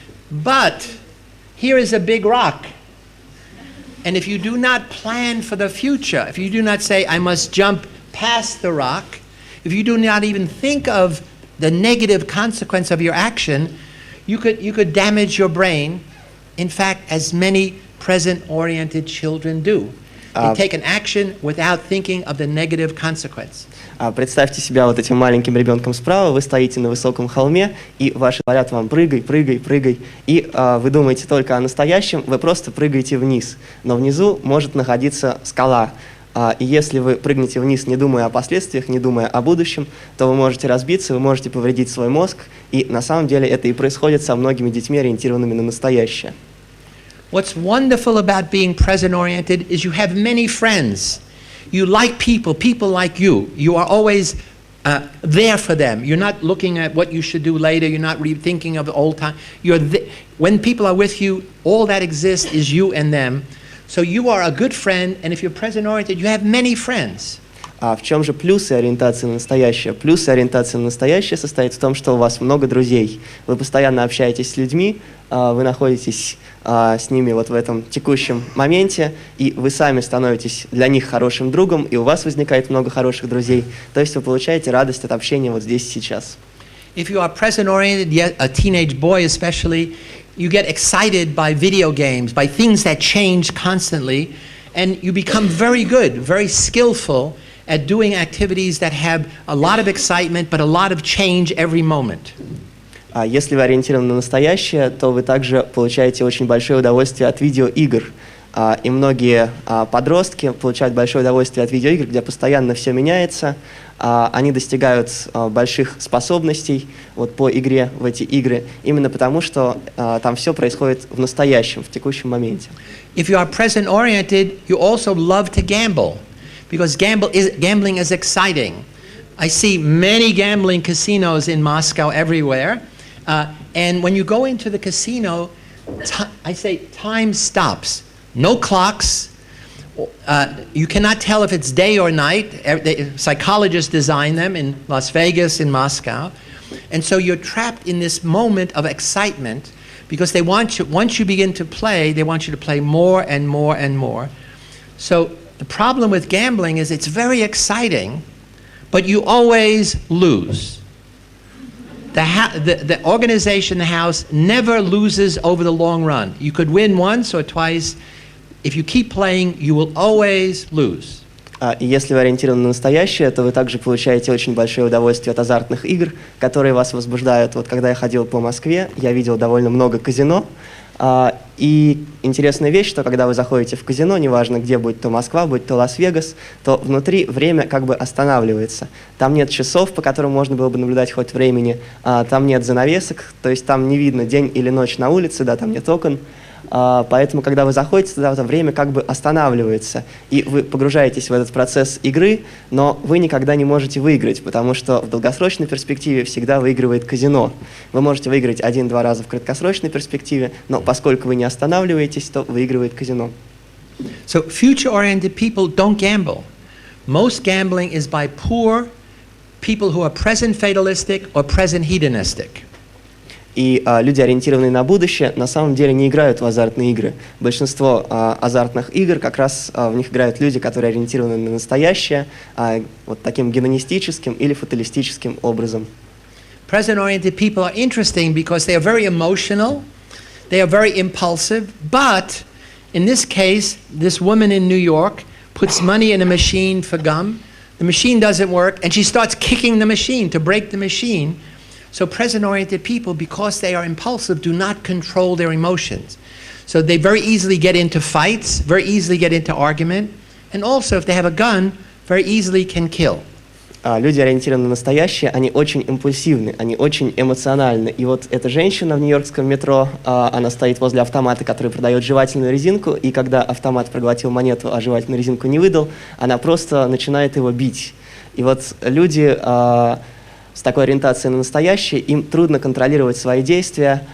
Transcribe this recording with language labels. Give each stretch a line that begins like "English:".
English: But here is a big rock, and if you do not plan for the future, if you do not say, "I must jump past the rock," if you do not even think of the negative consequence of your action, you could damage your brain. In fact, as many present-oriented children do. They take an action without thinking of the negative consequence.
Russian: Представьте себя вот этим маленьким ребенком справа, вы стоите на высоком холме, и ваши говорят вам «прыгай, прыгай, прыгай», и вы думаете только о настоящем, вы просто прыгаете вниз, но внизу может находиться скала. И если вы прыгнете вниз, не думая о последствиях, не думая о будущем, то вы можете разбиться, вы можете повредить свой мозг, и на самом деле это и происходит со многими детьми, ориентированными на настоящее.
English: What's wonderful about being present-oriented is you have many friends. You like people like you. You are always there for them. You're not looking at what you should do later. You're not rethinking of the old time. When people are with you, all that exists is you and them. So you are a good friend, and if you're present-oriented, you have many friends.
Russian: В чем же плюсы ориентации на настоящее? Плюсы ориентации на настоящее состоит в том, что у вас много друзей. Вы постоянно общаетесь с людьми, вы находитесь с ними вот в этом текущем моменте, и вы сами становитесь для них хорошим другом, и у вас возникает много хороших друзей. То есть вы получаете радость от общения вот здесь и сейчас.
English: If you are present-oriented, yet a teenage boy especially, you get excited by video games, by things that change constantly, and you become very good, very skillful at doing activities that have a lot of excitement, but a lot of change every moment.
Russian: Если вы ориентированы на настоящее, то вы также получаете очень большое удовольствие от видеоигр. И многие подростки получают большое удовольствие от видеоигр, где постоянно все меняется. Они достигают больших способностей вот, по игре в эти игры, именно потому, что там все происходит в настоящем, в текущем моменте.
English: If you are present-oriented, you also love to gamble, because gambling is exciting. I see many gambling casinos in Moscow everywhere, and when you go into the casino, I say time stops. No clocks. You cannot tell if it's day or night. Psychologists design them in Las Vegas, in Moscow. And so you're trapped in this moment of excitement because they want you, once you begin to play, they want you to play more and more and more. So the problem with gambling is it's very exciting, but you always lose. The organization, the house, never loses over the long run. You could win once or twice. If you keep playing, you will always lose.
Russian: И если вы ориентированы на настоящее, то вы также получаете очень большое удовольствие от азартных игр, которые вас возбуждают. Вот когда я ходил по Москве, я видел довольно много казино, И интересная вещь, что когда вы заходите в казино, неважно где, будь то Москва, будь то Лас-Вегас, то внутри время как бы останавливается. Там нет часов, по которым можно было бы наблюдать ход времени, там нет занавесок, то есть там не видно день или ночь на улице, да, там нет окон. Поэтому, когда вы заходите туда, это время как бы останавливается, и вы погружаетесь в этот процесс игры, но вы никогда не можете выиграть, потому что в долгосрочной перспективе всегда выигрывает казино. Вы можете выиграть 1-2 раза в краткосрочной перспективе, но поскольку вы не останавливаетесь, то выигрывает казино.
English: So future-oriented people don't gamble. Most gambling is by poor people who are present fatalistic or present hedonistic.
Russian: И люди, ориентированные на будущее, на самом деле не играют в азартные игры. Большинство азартных игр, как раз в них играют люди, которые ориентированы на настоящее, вот таким гедонистическим или фаталистическим образом.
English: Present-oriented people are interesting because they are very emotional, they are very impulsive, but in this case, this woman in New York puts money in a machine for gum, the machine doesn't work, and she starts kicking the machine to break the machine. So present-oriented people, because they are impulsive, do not control their emotions. So they very easily get into fights, very easily get into argument, and also if they have a gun, very easily can kill.
Russian: Люди, ориентированные на настоящее, они очень импульсивны, они очень эмоциональны. И вот эта женщина в нью-йоркском метро, она стоит возле автомата, который продает жевательную резинку, и когда автомат проглотил монету, а жевательную резинку не выдал, она просто начинает его бить. И вот люди с такой ориентацией на настоящее, им трудно контролировать свои действия.